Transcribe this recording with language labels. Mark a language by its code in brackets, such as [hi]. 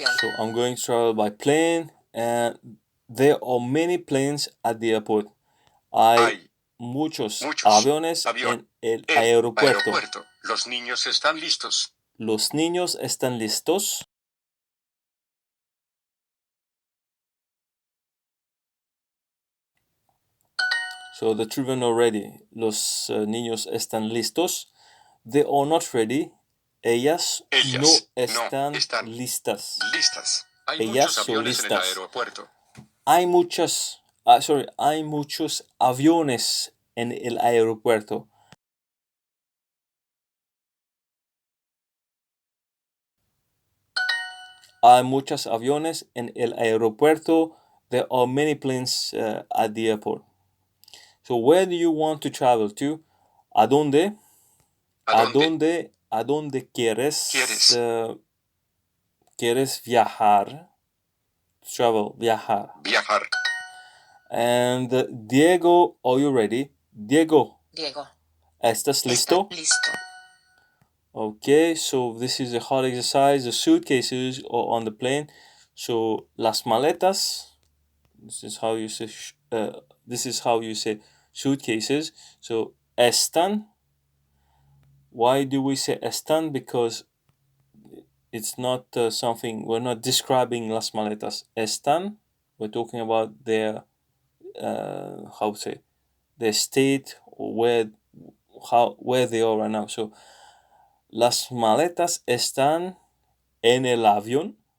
[en] So, I'm going to travel by plane, and there are many planes at the airport. [es] Hay muchos aviones en el aeropuerto. Los niños están listos. Los niños están listos. [en] So the children are ready. [es] Los niños están listos. [en] They are not ready. [es] Ellas no están listas. Hay muchos aviones en el aeropuerto. Hay muchos aviones en el aeropuerto. Hay muchos aviones en el aeropuerto. [en] There are many planes at the airport. So where do you want to travel to? [es] ¿A dónde? ¿A dónde? ¿A dónde quieres? ¿Quieres? ¿Quieres viajar? Travel, viajar. Viajar. [en] And Diego, are you ready? Diego, Diego. [es] ¿estás listo? ¿Está listo? [en] Okay, so this is a hard exercise. The suitcases are on the plane. So las maletas. This is how you say. This is how you say suitcases. So están. Why do we say están? Because it's not something. We're not describing las maletas. Están. We're talking about their how to say their state or where they are right now. [es] So las maletas están en el avión.